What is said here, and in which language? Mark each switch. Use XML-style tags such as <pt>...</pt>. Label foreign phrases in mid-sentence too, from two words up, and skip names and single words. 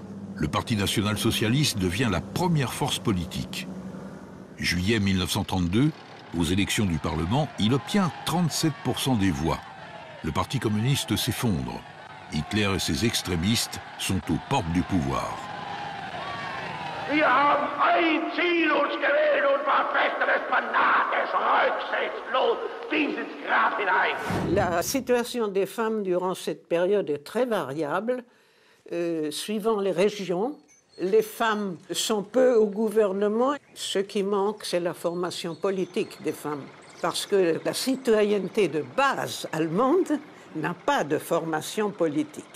<fr>Le Parti national-socialiste devient la première force politique. Juillet 1932, aux élections du Parlement, il obtient 37% des voix. Le Parti communiste s'effondre. Hitler et ses extrémistes sont aux portes du pouvoir.</fr> <de>Wir haben ein Ziel uns gewählt und verfechten es fanatisch, rücksichtslos bis ins Grab hinein.</de> <fr>La situation des femmes durant cette période est très variable, suivant les régions. Les femmes sont peu au gouvernement. Ce qui manque, c'est la formation politique des femmes. Parce que la citoyenneté de base allemande n'a pas de formation politique.</fr>